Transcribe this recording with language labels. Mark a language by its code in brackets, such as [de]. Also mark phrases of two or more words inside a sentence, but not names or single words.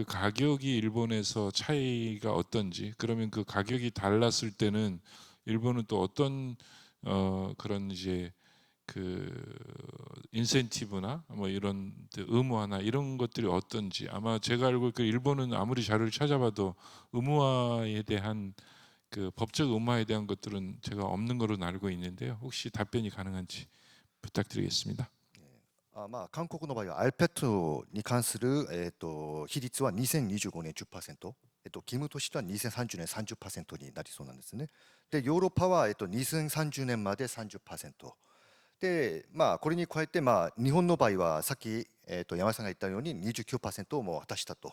[ko] 가격이 일본에서 차이가 어떤지, 그러면 그 가격이 달랐을 때는 일본은 또 어떤 그런 이제 그 인센티브나 뭐 이런 의무화나 이런 것들이 어떤지, 아마 제가 알고 그 일본은 아무리 자료를 찾아봐도 의무화에 대한 그 법적 의무화에 대한 것들은 제가 없는 거로 알고 있는데요. 혹시 답변이 가능한지 부탁드리겠습니다. [ja] 韓国の場合はアルペットに関する比率は2025年 10%、義務としては2030年 30% になりそうなんですね。で、ヨーロッパは2030年まで 30%。で、これに加えて日本の場合はさっき山さんが言ったように 29% をもう果たしたと。